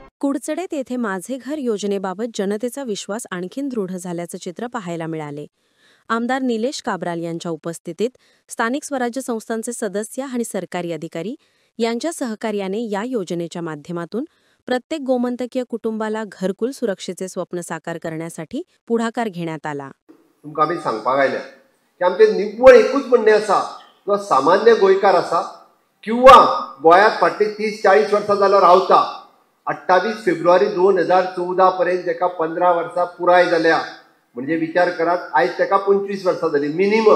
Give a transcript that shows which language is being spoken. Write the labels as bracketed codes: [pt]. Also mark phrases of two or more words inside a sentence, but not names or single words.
[mr] कुडचडेत येथे माझे घर योजनेबाबत जनतेचा विश्वास आणखीन दृढ झाल्याचं चित्र पाहायला मिळाले. आमदार निलेश काब्राल यांच्या उपस्थितीत स्थानिक स्वराज्य संस्थांचे सदस्य आणि सरकारी अधिकारी यांच्या सहकार्याने या योजनेच्या माध्यमातून प्रत्येक गोमंतकीय कुटुंबाला घरकुल सुरक्षेचे स्वप्न साकार करण्यासाठी पुढाकार घेण्यात आला. [kok] तुमकां आमी सांगपाक आयल्या की आमचे निव्वळ एकूच म्हणणें आसा, जो सामान्य गोंयकार आसा किंवा गोंयांत फाटली 30-40 वर्सां जालो रावता, 28 फेब्रुवारी 2014 पर्यंत जेका 15 वर्सां पुराय जाल्या, म्हणजे विचार करात आयज तेका 25 वर्सां जाली मिनिमम.